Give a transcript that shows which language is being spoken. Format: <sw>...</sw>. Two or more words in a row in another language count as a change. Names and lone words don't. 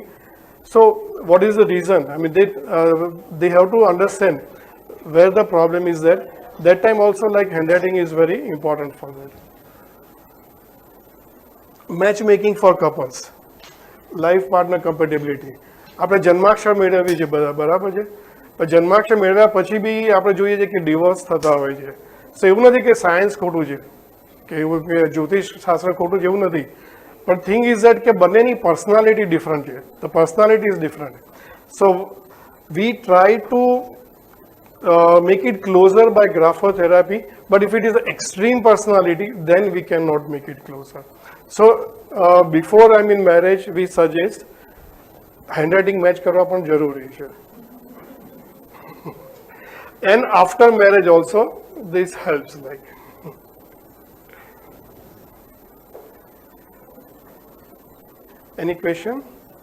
<en>So what is the reason? They have to understand where the problem is there. That time also like handwriting is very important for that. Matchmaking for couples. Life partner compatibility.</en> <gu>આપણે જન્માક્ષર મેળવી છે બરાબર છે, પણ જન્માક્ષર મેળવ્યા પછી બી આપણે જોઈએ છે કે ડિવોર્સ થતા હોય છે. સો એવું નથી કે સાયન્સ ખોટું છે, કે એવું કે જ્યોતિષ શાસ્ત્ર ખોટું છે, એવું નથી. પણ</gu> <en>thing is that</en> <gu>કે બંનેની પર્સનાલિટી ડિફરન્ટ છે.</gu> <en>the personality is different. so we try to make it closer by graphotherapy, but if it is an extreme personality, then we cannot make it closer. So before marriage, we suggest handwriting match</en> <gu>કરવા પણ જરૂરી છે.</gu> <en>And after marriage also, this helps. Like any question?</en>